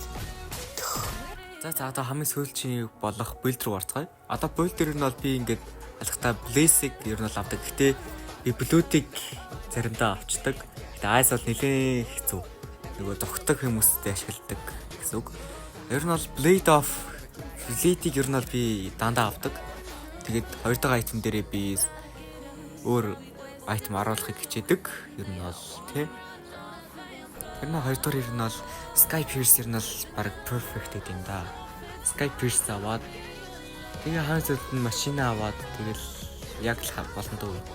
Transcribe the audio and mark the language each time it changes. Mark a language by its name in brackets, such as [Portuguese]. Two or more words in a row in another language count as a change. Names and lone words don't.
[Mongolian] За одоо хамгийн сүүлчийн болох build руу орцгоё. Одоо build дээр нь бол би ингээд алхтаа blaze-ийг ер нь бол авдаг. Гэтэ би blue-ийг заримдаа авчдаг. Гэтэ ice бол нэлээд хэцүү. Нөгөө зогтдог хүмүүстэй ашигладаг гэсэн үг. Ер нь бол blade of fleet-ийг ер нь бол би дандаа авдаг. Тэгээд хоёр дахь item дээрээ би өөр item оруулахыг хичээдэг. Ер нь бол тий. Ер нь хоёр дахь ер нь бол Sky Pierce ер нь бол баг perfect юм да. Sky Pierce аваад тэгээ хаан зөвхөн нь машина аваад тэгэл яг л болно дөө.